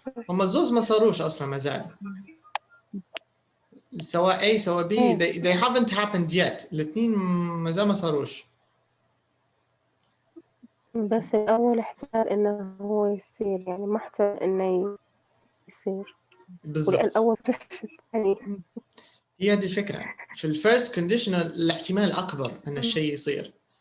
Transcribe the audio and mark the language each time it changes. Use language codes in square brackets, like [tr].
[ar] هم الزوز ما صاروش أصلا ما زال. سواء A سواء B [en] they haven't happened yet. [ar] الاثنين ما زال ما صاروش. بس الأول احتمال إنه هو يصير يعني ما احتمال إنه يصير. بالضبط. والأول الثاني. هي هذه الفكرة. في الفيرست كونديشنال الاحتمال أكبر أن الشيء يصير.